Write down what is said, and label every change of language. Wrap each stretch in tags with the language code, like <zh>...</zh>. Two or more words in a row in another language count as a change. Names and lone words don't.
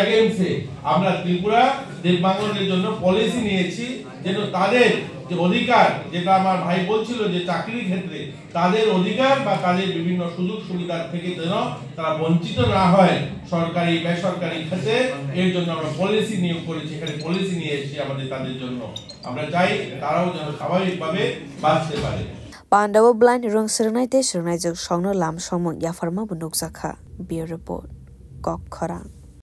<bn>গেমসে আমরা ত্রিপুরা দিব্যাঙ্গদের জন্য পলিসি নিয়েছি যেন তাদের যে অধিকার যেটা আমার ভাই বলছিল যে চাকরির ক্ষেত্রে তাদের অধিকার বা তাদের বিভিন্ন সুযোগ সুবিধা থেকে যেন তারা বঞ্চিত না হয় সরকারি বেসরকারি ক্ষেত্রে এর জন্য আমরা পলিসি নিয়োগ করেছি এখানে পলিসি নিয়ে এসেছি আমাদের তাদের জন্য আমরা চাই তারাও যেন স্বাভাবিকভাবে বাঁচতে পারে</bn> <trp>Pandawa blind rong sernai te sernai jok songno lam somong yafarma bunuk zakha.</trp> <en>Bureau report. Kok Khorang.</en>